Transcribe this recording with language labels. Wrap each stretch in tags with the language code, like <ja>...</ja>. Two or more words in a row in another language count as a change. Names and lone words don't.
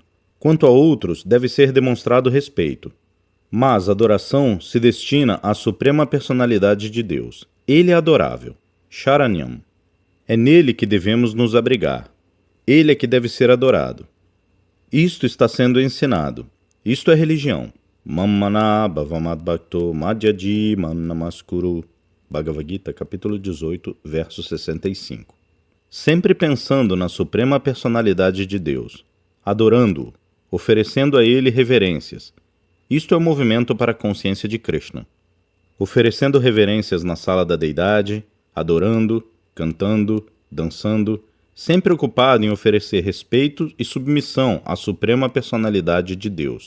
<pt>Quanto a outros, deve ser demonstrado respeito. Mas a adoração se destina à Suprema Personalidade de Deus. Ele é adorável. Sharanyam. É nele que devemos nos abrigar. Ele é que deve ser adorado. Isto está sendo ensinado. Isto é religião.</pt> <sa>Mammana bhavamad bhakto madhyaji mam namaskuru.</sa> <pt>Bhagavad Gita, capítulo 18, verso 65. Sempre pensando na Suprema Personalidade de Deus, adorando-o, oferecendo a ele reverências. Isto é o movimento para a consciência de Krishna. Oferecendo reverências na sala da deidade, adorando, cantando, dançando, sempre ocupado em oferecer respeito e submissão à Suprema Personalidade de Deus.</pt>